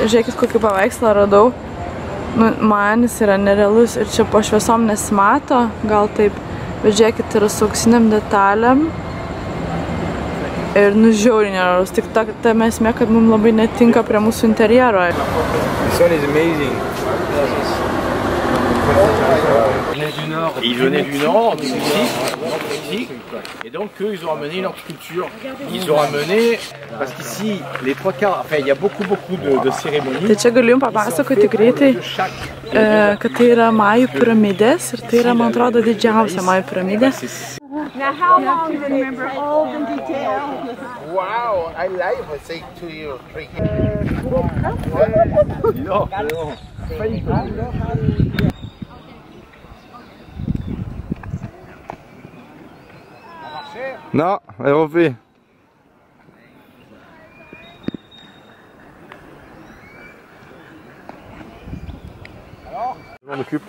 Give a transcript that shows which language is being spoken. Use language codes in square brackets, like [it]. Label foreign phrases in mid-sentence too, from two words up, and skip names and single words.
[lt] Ir žiūrėkit, kokį paveikslą radau. Nu, man jis yra nerealus ir čia po šviesom nesimato, gal taip. Bet žiūrėkit, yra su auksiniam detalėm. Ir nu žiauriai nerealus. Tik ta esmė, kad mums labai netinka prie mūsų interjero. [en] This one is amazing. [fr] Ils venaient du Nord, du Mexique, et donc eux, ils ont amené leur culture. Ils ont ramené, parce qu'ici, les 3/4, enfin, il y a beaucoup de cérémonies. [lt] Tai čia galiu jums papasakoti greitai, kad tai yra Majų piramidės ir tai yra, man atrodo, didžiausia Majų piramidė. [en] Now, how long do they remember all the details? Wow, I like it. Say 2 or 3 [fr] Non, elle refait. Je m'en occupe.